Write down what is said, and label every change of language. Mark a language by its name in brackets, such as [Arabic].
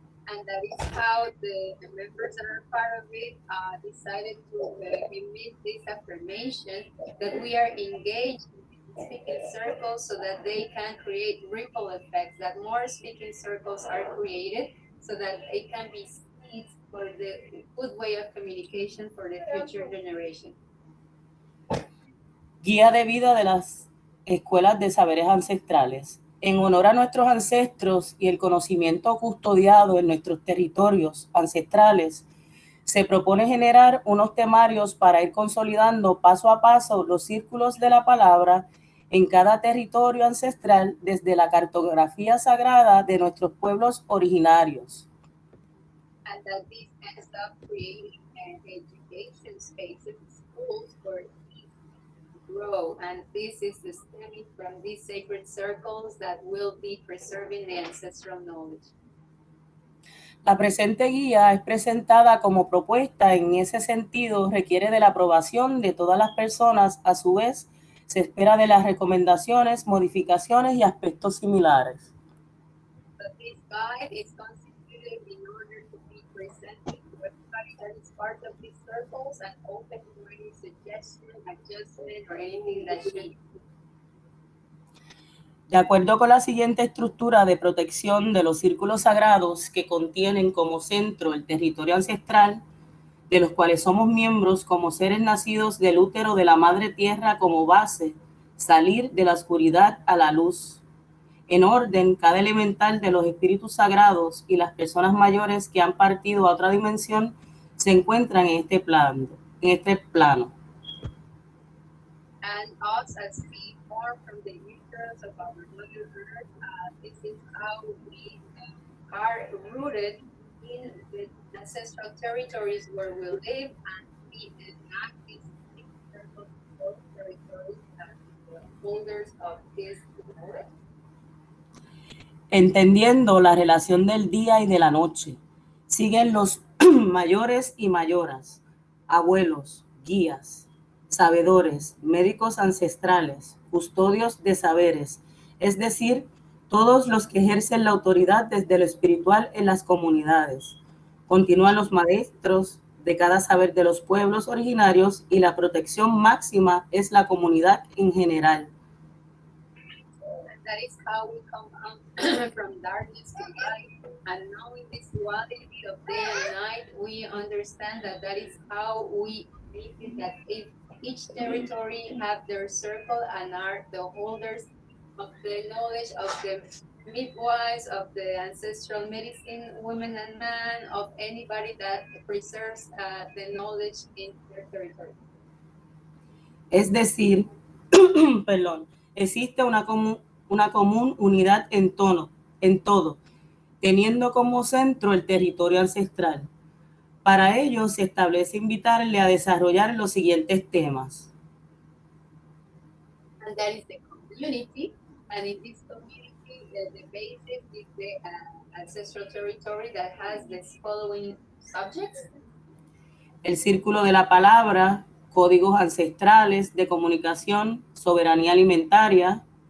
[English] And that is how the members that are part of it decided to emit this affirmation that we are engaged in speaking circles so that they can create ripple effects, that more speaking circles are created so that it can be seeds for the good way of communication for the future generation. [Spanish] Guía de vida de las escuelas de saberes ancestrales. En honor a nuestros ancestros y el conocimiento custodiado en nuestros territorios ancestrales, se propone generar unos temarios para ir consolidando paso a paso los círculos de la palabra en cada territorio ancestral desde la cartografía sagrada de nuestros pueblos originarios. [English] And that this ends up creating education spaces, schools for grow, and this is stemming from these sacred circles that will be preserving the ancestral knowledge. [Spanish] La presente guía es presentada como propuesta. En ese sentido, requiere de la aprobación de todas las personas. A su vez, se espera de las recomendaciones, modificaciones y aspectos similares. [English] But this guide is constituted in order to be presented to everybody that is part of these circles and open to any suggestion, adjustment, or anything that should. [Spanish] De acuerdo con la siguiente estructura de protección de los círculos sagrados que contienen como centro el territorio ancestral, de los cuales somos miembros como seres nacidos del útero de la Madre Tierra como base, salir de la oscuridad a la luz. En orden, cada elemental de los espíritus sagrados y las personas mayores que han partido a otra dimensión se encuentran en este plano. [English] And us as we form from the uterus of our Mother Earth, this is how we are rooted in the ancestral territories where we live, and we enact these circles of those territories as the holders of this knowledge. [Spanish] Entendiendo la relación del día y de la noche, siguen los mayores y mayoras, abuelos, guías, sabedores, médicos ancestrales, custodios de saberes, es decir, todos los que ejercen la autoridad desde lo espiritual en las comunidades. Continúan los maestros de cada saber de los pueblos originarios y la protección máxima es la comunidad en general. [English] That is how we come from darkness to light, and knowing this duality of day and night, we understand that that is how we make it, that each territory have their circle and are the holders of the knowledge of the midwives, of the ancestral medicine, women and men, of anybody that preserves the knowledge in their territory. [Spanish] Es decir, existe una común unidad en todo, teniendo como centro el territorio ancestral. Para ello se establece invitarle a desarrollar los siguientes temas. [English] And that is the community, and in this community, the basis is the ancestral territory that has the following subjects. [Spanish] El círculo de la palabra, códigos ancestrales de comunicación, soberanía alimentaria.